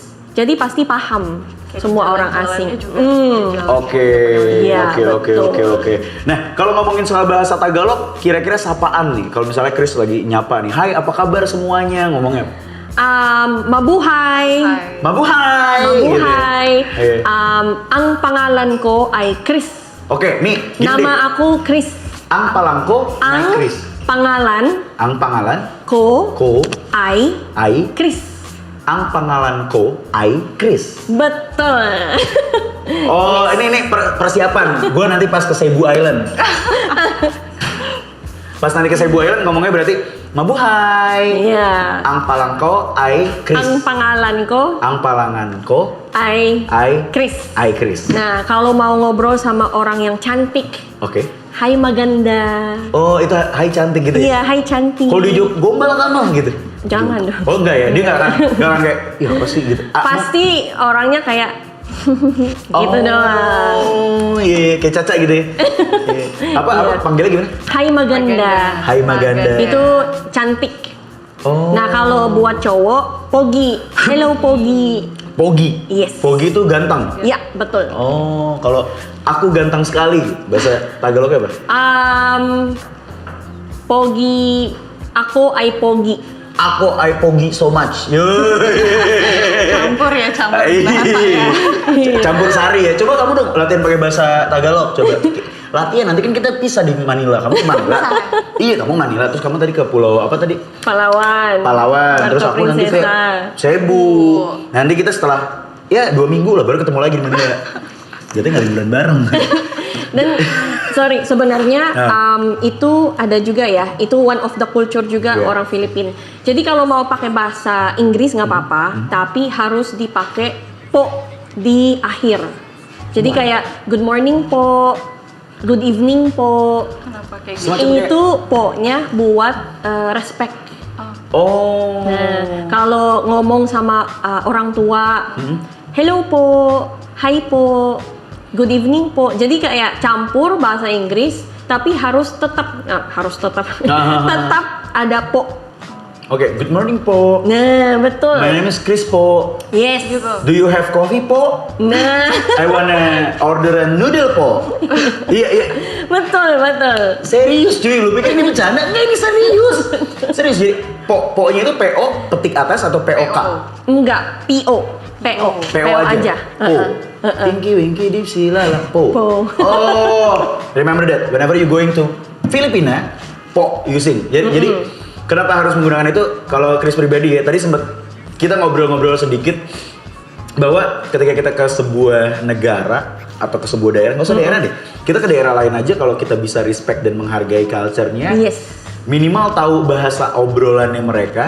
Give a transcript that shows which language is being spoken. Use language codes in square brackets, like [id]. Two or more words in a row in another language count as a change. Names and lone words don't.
[id] Jadi pasti paham semua orang asing. Oke. Iya, betul. Oke. Nah, kalau ngomongin soal bahasa Tagalog, kira-kira sapaan nih. Kalau misalnya Chris lagi nyapa nih, "Hai, apa kabar semuanya?" Ngomongnya apa? Mabuhay. Mabuhay. Mabuhay. Gitu ya? [tl] Ang pangalan ko ay Chris. [id] Oke, nih. Gini deh. Nama aku Chris. [tl] Ang palangko Ang na Chris. pangalan Ang pangalan ko ko ay ay Chris. ang pangalan ko ay Chris. [id] Betul. Oh, ini persiapan. Gue nanti pas ke Cebu Island. Pas nanti ke Cebu Island ngomongnya berarti mabuhay. Iya. [tl] Ang palangko ay Chris. Ang pangalan ko Ang palangan ko ay ay Chris. Chris. [id] Nah, kalau mau ngobrol sama orang yang cantik, Oke. [tl] hai maganda. [id] Oh, itu hai cantik gitu ya? Iya, hai cantik. Kalau di Jogja gombal kamu gitu. Jangan dong. Oh enggak ya, dia nggak akan kayak, iya apa sih gitu. Pasti orangnya kayak gitu doang. Oh iya, kayak Caca gitu ya. Iya. Apa panggilnya gimana? [tl] Hai maganda. Hai Maganda. [id] Itu cantik. Oh. Nah, kalau buat cowok, Pogi. Hello Pogi. Pogi. Yes. Pogi itu ganteng. Iya, betul. Oh, kalau aku ganteng sekali, bahasa Tagalognya apa? Pogi, aku ay Pogi. Aku I Pogi so much. Campur ya, campur bahasa ya. Campur sari ya. Coba kamu dong latihan pakai bahasa Tagalog. Coba. Latihan nanti kan kita pisah di Manila. Kamu ke Manila. Iya, kamu Manila. Terus kamu tadi ke pulau apa tadi? Palawan. Terus aku nanti ke Cebu. Nanti kita setelah 2 minggu lah baru ketemu lagi di Manila. Jadi nggak liburan bareng. Dan sorry, sebenarnya itu ada juga ya. Itu [en] one of the culture [id] juga orang Filipina. Jadi kalau mau pakai bahasa Inggris nggak apa-apa, tapi harus dipakai po di akhir. Jadi kayak [en] good morning [id] po, [en] good evening [id] po. Kenapa kayak gitu? Semacam Itu po-nya buat respect. Oh. Nah, kalau ngomong sama orang tua, [en] hello po, hi po, good evening po. [id] Jadi kayak campur bahasa Inggris, tapi harus tetap tetap ada po. Oke, [en] good morning po. [id] Nah, betul. [en] My name is Chris po. Yes. Do you have coffee po? [id] Nah, [en] I wanna order a noodle po. [id] Iya. betul. Serius cuy, lu pikir ini bercanda? Enggak, ini serius. Serius, jadi po-nya itu PO petik atas atau POK? Enggak, PO. PO aja. Po. Pinky Winky Dipsy Lala po. Po. [en] Oh, remember that whenever you going to Filipina po using. [id] Jadi kenapa harus menggunakan itu? Kalau Chris pribadi ya, tadi sempat kita ngobrol-ngobrol sedikit bahwa ketika kita ke sebuah negara atau ke sebuah daerah, nggak usah daerah deh, kita ke daerah lain aja kalau kita bisa respect dan menghargai culture-nya. Yes. Minimal tahu bahasa obrolannya mereka.